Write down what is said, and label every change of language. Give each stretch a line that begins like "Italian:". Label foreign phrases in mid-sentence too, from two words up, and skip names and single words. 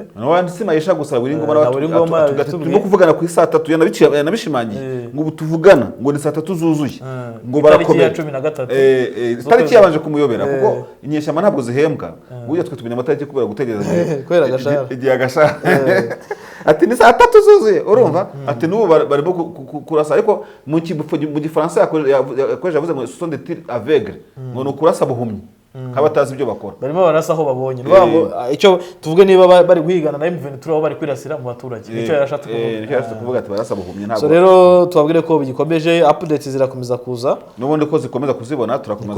Kinyarwanda: no wanditse Maisha gusa buri ngoma turimo kuvugana ku saa 3 yanabishimangiye ngo tuvugana ngo ni saa 3 zuzuye ngo barakomeye tariki yabanje kumuyobera kuko inyeshyamba ntabwo zihembwa burya twe tumenya amatariki kubera gutegereza igihe agashara ati ni saa 3 zuzuye urumva ati n'ubu barimo kurasa ariko mu gifaransa yakoresha yavuze ngo
French: sont des tirs aveugles
Kinyarwanda: ngo no kurasa buhumyi nk'abatazi ibyo bakora barimo barasa aho babonye ngo icyo tuvuge niba bari guhigana na M23 aho bari kwirasira mu baturage nicyo yarashatse kuvuga ati barasa buhumyi ntabwo so rero tubabwire ko bigikomeje updates zirakomeza kuza n'ubundi ko zikomeza kuzibona turakomeza